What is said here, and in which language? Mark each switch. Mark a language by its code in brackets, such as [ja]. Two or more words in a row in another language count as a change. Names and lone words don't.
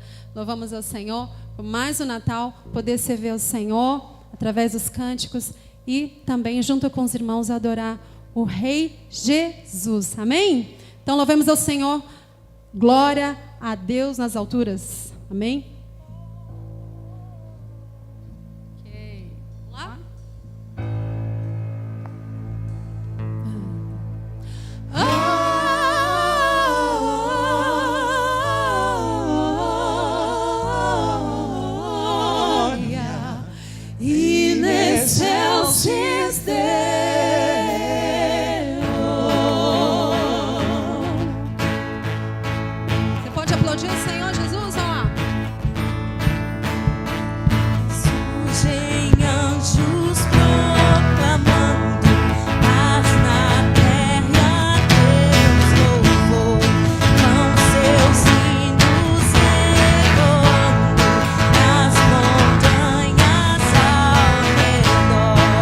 [pt] Louvamos ao Senhor por mais um Natal, poder servir ao Senhor através dos cânticos e também, junto com os irmãos, adorar o Rei Jesus. Amém? Então, louvemos ao Senhor. Glória a Deus nas alturas. Amém? Ok. Vamos lá? [la] In excelsis Deo. [pt] Você pode aplaudir o Senhor Jesus, ó. Surgem anjos proclamando paz na terra, Deus louvor, com seus hinos ecoando nas montanhas ao redor.